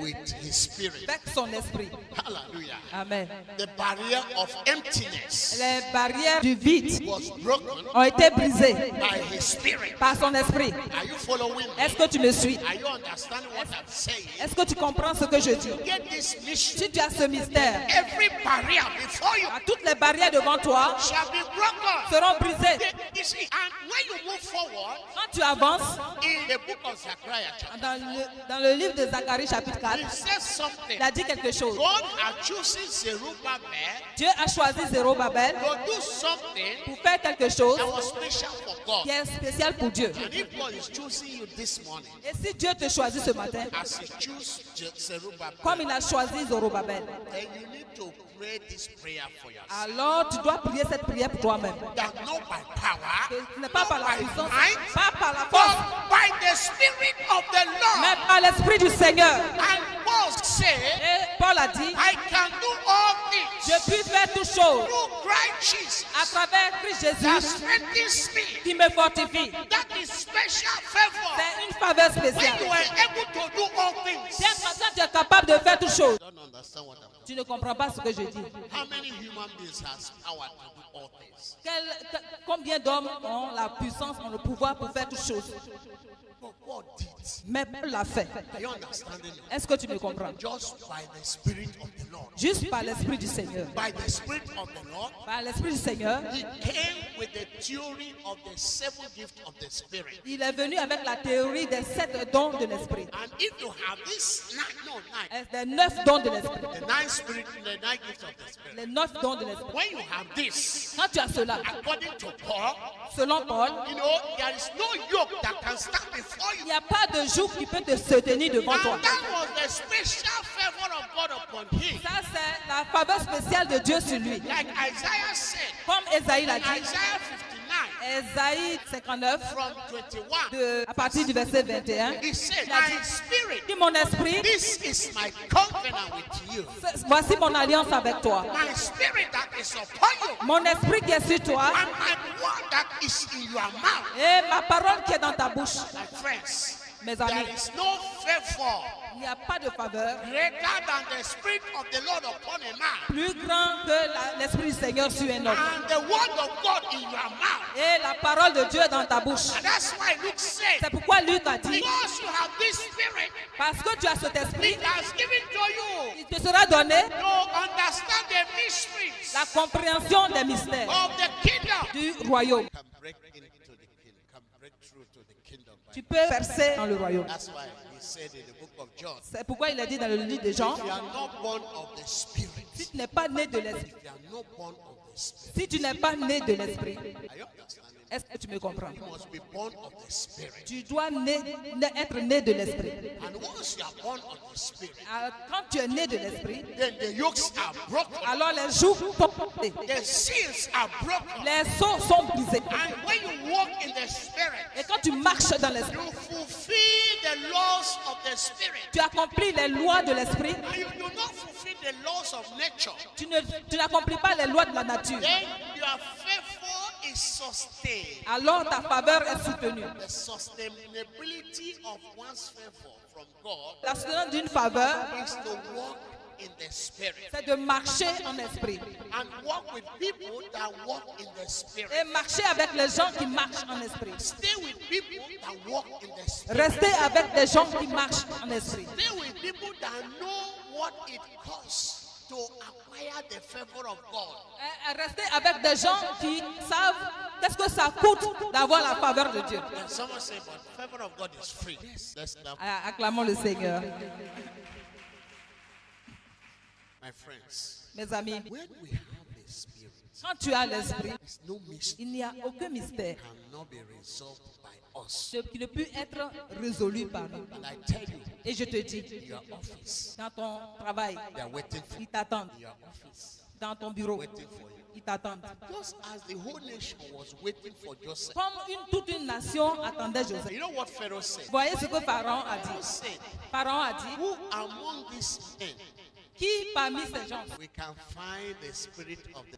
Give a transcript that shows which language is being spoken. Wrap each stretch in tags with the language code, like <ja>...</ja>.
<en>with his spirit.</en> <fr>avec son esprit.</fr> <en>Hallelujah.</en> <fr>Amen.</fr> <en>The barrier of emptiness</en> <fr>Les barrières du vide</fr> <en>was broken</en> <fr>ont été brisées</fr> <en>by his spirit.</en> <fr>par son esprit.</fr> <en>Are you following me?</en> <fr>Est-ce que tu me suis?</fr> <en>Are you understanding what I'm saying?</en> <fr>Est-ce que tu comprends ce que je dis?</fr> <en>Get this mission.</en> <fr>Si tu as ce mystère,</fr> <en>Every barrier before you</en> <fr>toutes les barrières devant toi</fr> <en>shall be broken.</en> <fr>seront brisées.</fr> <en>You see, and when you move forward</en> <fr>Quand tu avances,</fr> <en>in the book of Zechariah, chapter,</en> <fr>dans le livre de Zacharie chapitre 4,</fr> <en>it says something.</en> <fr>il a dit quelque chose.</fr> <en>God had chosen Zerubbabel</en> <fr>Dieu a choisi Zérobabel</fr> <en>to do something</en> <fr>pour faire quelque chose</fr> <en>that was special for God.</en> <fr>qui est spécial pour Dieu.</fr> <en>And if God is choosing you this morning,</en> <fr>Et si Dieu te choisit ce matin,</fr> <en>as He chose Zerubbabel,</en> <fr>comme il a choisi Zorobabel,</fr> <en>then you need to pray this prayer for yourself.</en> <fr>alors tu dois prier cette prière pour toi-même.</fr> <en>That not by power,</en> <fr>Ce n'est pas par la</fr> <en>by</en> <fr>puissance,</fr> <en>might,</en> <fr>pas par la force,</fr> <en>but by the Spirit of of the</en> <fr>mais</fr> <en>Lord.</en> <fr>par l'Esprit du Seigneur.</fr> <en>And Paul said,</en> <fr>Et Paul a dit,</fr> <en>I can do all</en> <fr>je</fr> <en>things</en> <fr>puis faire toutes choses</fr> <en>through Christ Jesus</en> <fr>à travers Christ</fr> <en>that</en> <fr>Jésus</fr> <en>strengthens me.</en> <fr>qui me fortifie.</fr> <en>That is special favor.</en> <fr>C'est une faveur</fr> <en>When</en> <fr>spéciale.</fr> <en>you are able to do all things.</en> <fr>Quand tu es capable de faire toutes choses,</fr> <en>Don't understand what I'm</en> <fr>tu ne comprends pas ce que je dis.</fr> <en>How many human beings has power to do all things?</en> <fr>Combien d'hommes ont la puissance, ont le pouvoir pour faire toutes choses?</fr> <en>But God did.</en> <fr>Mais Paul l'a fait.</fr> <en>Are you understanding me?</en> <fr>Est-ce que tu me comprends?</fr> <en>Just by the Spirit of the Lord.</en> <fr>Juste par l'Esprit du Seigneur.</fr> <en>By the Spirit of the Lord,</en> <fr>Par l'Esprit du Seigneur,</fr> <en>He came with the theory of the seven gifts of the Spirit.</en> <fr>il est venu avec la théorie des 7 dons de l'Esprit.</fr> <en>And if you have this nine,</en> <fr>Des 9 dons de l'Esprit.</fr> <en>the nine spirit, the nine gifts of the Spirit.</en> <fr>Les 9 dons de l'Esprit.</fr> <en>When you have this,</en> <fr>Quand tu as cela,</fr> <en>according to Paul,</en> <fr>selon Paul,</fr> <en>you know there is no yoke that can stand before</en> <fr>il</fr> <en>you.</en> <fr>n'y a pas de joug qui peut te se tenir devant toi.</fr> <en>And that was the special favor of God upon him.</en> <fr>Ça, c'est la faveur spéciale de Dieu sur lui.</fr> <en>Like Isaiah said</en> <fr>Comme Esaïe l'a</fr> <en>in</en> <fr>dit,</fr> <en>Isaiah 59</en> <fr>Esaïe 59,</fr> <en>from 21,</en> <fr>à partir du verset 21,</fr> <en>he said,</en> <fr>il a</fr> <en>My</en> <fr>dit,</fr> <en>spirit,</en> <fr>dis mon esprit,</fr> <en>this is my covenant with you.</en> <fr>voici mon alliance avec toi.</fr> <en>My spirit that is upon you,</en> <fr>Mon esprit qui est sur toi</fr> <en>and my word that is in your mouth.</en> <fr>et ma parole qui est dans ta bouche.</fr> <en>My friends,</en> <fr>Mes</fr> <en>there</en> <fr>amis,</fr> <en>is no favor</en> <fr>il n'y a pas de faveur</fr> <en>greater than the spirit of the Lord upon a man.</en> <fr>plus grand que l'esprit du Seigneur sur un homme.</fr> <en>And the word of God in your mouth.</en> <fr>Et la parole de Dieu dans ta bouche.</fr> <en>And that's why Luke said,</en> <fr>C'est pourquoi Luc a dit,</fr> <en>because you have this spirit,</en> <fr>parce que tu as cet esprit,</fr> <en>it has given to you</en> <fr>il te sera donné</fr> <en>to understand the mysteries</en> <fr>la compréhension des mystères</fr> <en>of the kingdom.</en> <fr>du royaume.</fr> <en>Can break into the kingdom, can break through to the kingdom.</en> <fr>Tu peux percer dans le royaume.</fr> <en>That's why he said in the book of John,</en> <fr>C'est pourquoi il a dit dans le livre de Jean,</fr> <en>if you are not born of the spirit,</en> <fr>si tu n'es pas né de l'esprit,</fr> <en>if you are not born of the spirit,</en> <fr>si tu n'es pas né de l'esprit,</fr> <en>are you understanding?</en> <fr>est-ce que tu me comprends?</fr> <en>You must be born of the spirit.</en> <fr>Tu dois être né de l'esprit.</fr> <en>And once you are born of the spirit,</en> <fr>Alors, quand tu es né de l'esprit,</fr> <en>then the yokes are broken.</en> <fr>alors les jougs sont portés,</fr> <en>The seals are broken.</en> <fr>les sceaux sont brisés.</fr> <en>And when you walk in the spirit,</en> <fr>Et quand tu marches dans l'esprit,</fr> <en>you fulfill the laws of the spirit.</en> <fr>tu accomplis les lois de l'esprit.</fr> <en>And you do not fulfill the laws of nature.</en> <fr>Tu n'accomplis pas les lois de la nature.</fr> <en>Then your favor is sustained.</en> <fr>Alors ta faveur est soutenue.</fr> <en>The sustainability of one's favor from God</en> <fr>La soutenance d'une faveur,</fr> <en>is to walk in the spirit</en> <fr>c'est de marcher en esprit.</fr> <en>and walk with people that walk in the spirit.</en> <fr>Et marcher avec les gens qui marchent en esprit.</fr> <en>Stay with people that walk in the spirit.</en> <fr>Rester avec des gens qui marchent en esprit.</fr> <en>Stay with people that know what it costs to acquire the favor of God.</en> <fr>Rester avec des gens qui savent qu'est-ce que ça coûte d'avoir la faveur de Dieu.</fr> <en>And someone say, but the favor of God is free. Yes, that's the,</en> <fr>Acclamons le Seigneur.</fr> <en>my friends.</en> <fr>Mes amis,</fr> <en>When we have the spirit,</en> <fr>quand tu as l'esprit,</fr> <en>there's no mystery</en> <fr>il n'y a aucun mystère</fr> <en>cannot be resolved by us.</en> <fr>qui ne peut être résolu par nous.</fr> <en>And I tell you,</en> <fr>Et je te dis,</fr> <en>in your office,</en> <fr>dans ton travail,</fr> <en>they are waiting for you.</en> <fr>ils t'attendent.</fr> <en>In your office,</en> <fr>Dans ton bureau,</fr> <en>waiting for you.</en> <fr>ils t'attendent.</fr> <en>Just as the whole nation was waiting for Joseph.</en> <fr>Comme toute une nation attendait Joseph.</fr> <en>You know what Pharaoh said?</en> <fr>Voyez ce que Pharaon a</fr> <en>Pharaoh</en> <fr>dit.</fr> <en>said,</en> <fr>Pharaon a dit,</fr> <en>who among these men</en> <fr>qui parmi ces gens</fr> <en>we can find the spirit of the</en>